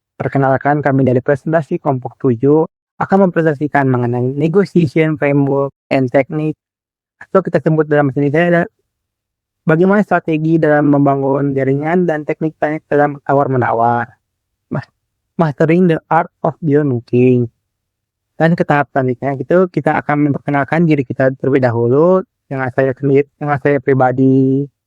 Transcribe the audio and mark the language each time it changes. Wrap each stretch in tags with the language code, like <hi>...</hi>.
<id>Perkenalkan kami dari presentasi kelompok 7 akan mempresentasikan mengenai</id> <en>negotiation framework and technique</en> <id>atau kita sebut dalam bahasa Indonesia adalah bagaimana strategi dalam membangun jaringan dan teknik-teknik dalam tawar-menawar.</id> <en>Mastering the art of deal making.</en> <id>Dan ke tahap selanjutnya itu kita akan memperkenalkan diri kita terlebih dahulu dengan saya pribadi.</id>